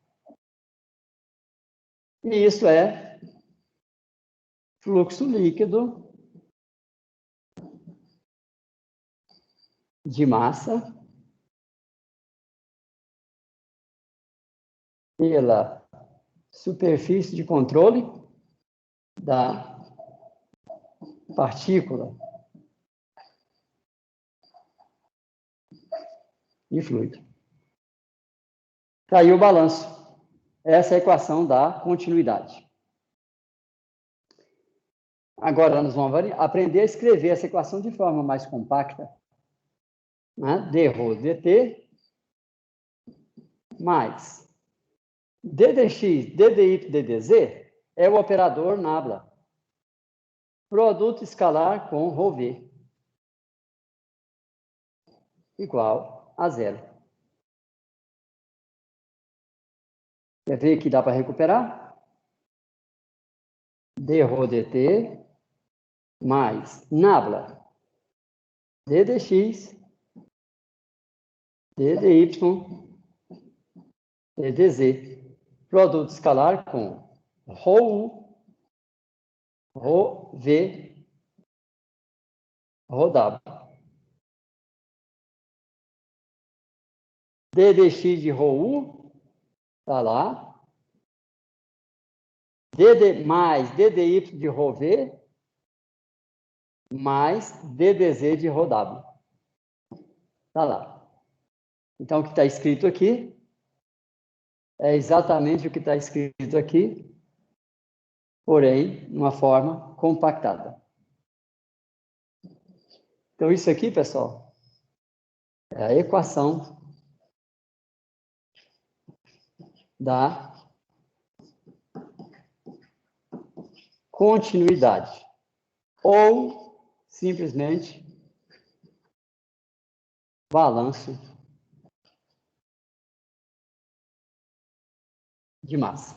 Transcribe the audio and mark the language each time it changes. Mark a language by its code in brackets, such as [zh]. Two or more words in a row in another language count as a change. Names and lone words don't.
[pt] E isso é fluxo líquido de massa pela superfície de controle da partícula de fluido. Está aí o balanço. Essa é a equação da continuidade. Agora, nós vamos aprender a escrever essa equação de forma mais compacta. Né? d rho dt mais d dx, d dy, d dz é o operador nabla. Produto escalar com rho v igual a zero. Quer ver que dá para recuperar? d rho dt mais nabla d dx, d dy, d dz. Produto escalar com rho u, rho v, rho w. d dx de rho u está lá. Mais d dy de rho v mais d dz de rho w. Está lá. Então, o que está escrito aqui é exatamente o que está escrito aqui, porém, de uma forma compactada. Então, isso aqui, pessoal, é a equação da continuidade, ou simplesmente balanço de massa.